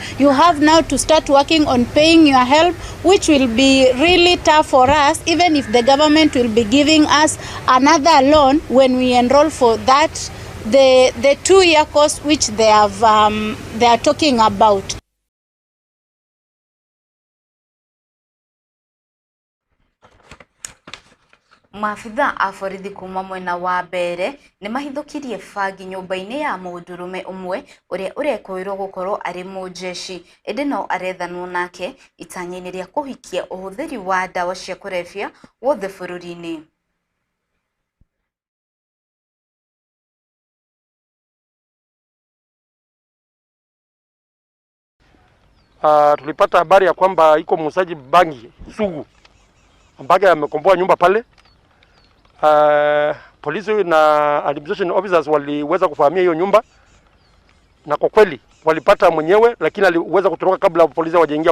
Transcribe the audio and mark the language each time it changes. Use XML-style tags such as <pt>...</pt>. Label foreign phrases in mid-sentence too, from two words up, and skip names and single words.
<en>You have now to start working on paying your help, which will be really tough for us, even if the government will be giving us another loan when we enroll for that, the 2-year course which they are talking about.</en> <ki>Maafitha a borithi kuma mwena wa mbere ni mahithukirie bangi nyumba-ini ya mundurume umwe uria urekoirwo gukorwo ari mujeshi indi no arethanwo nake itanya-ini ria kuhikia uhuthiri wa dawa cia kurebia wothe bururi-ini.</ki> <sw>Tulipata habari ya kwamba iko muuzaji bangi sugu ambaye amekomboa nyumba pale. Polisi na</sw> <en>administration officers</en> <sw>waliweza kufahamia hiyo nyumba, na kwa kweli walipata mwenyewe, lakini aliweza kutoroka kabla polisi hawajaingia.</sw>